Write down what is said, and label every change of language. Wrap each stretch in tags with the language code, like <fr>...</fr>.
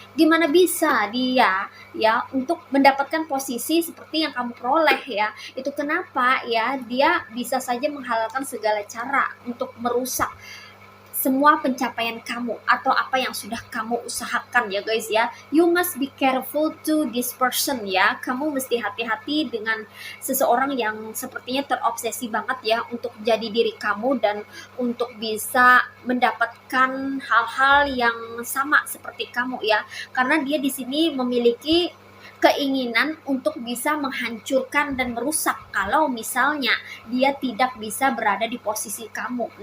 <id>Gimana bisa dia ya untuk mendapatkan posisi seperti yang kamu peroleh ya? Itu kenapa ya dia bisa saja menghalalkan segala cara untuk merusak semua pencapaian kamu atau apa yang sudah kamu usahakan ya guys ya.</id> <en>You must be careful to this person ya.</en> <id>Kamu mesti hati-hati dengan seseorang yang sepertinya terobsesi banget ya untuk jadi diri kamu dan untuk bisa mendapatkan hal-hal yang sama seperti kamu ya. Karena dia di sini memiliki keinginan untuk bisa menghancurkan dan merusak kalau misalnya dia tidak bisa berada di posisi kamu.</id>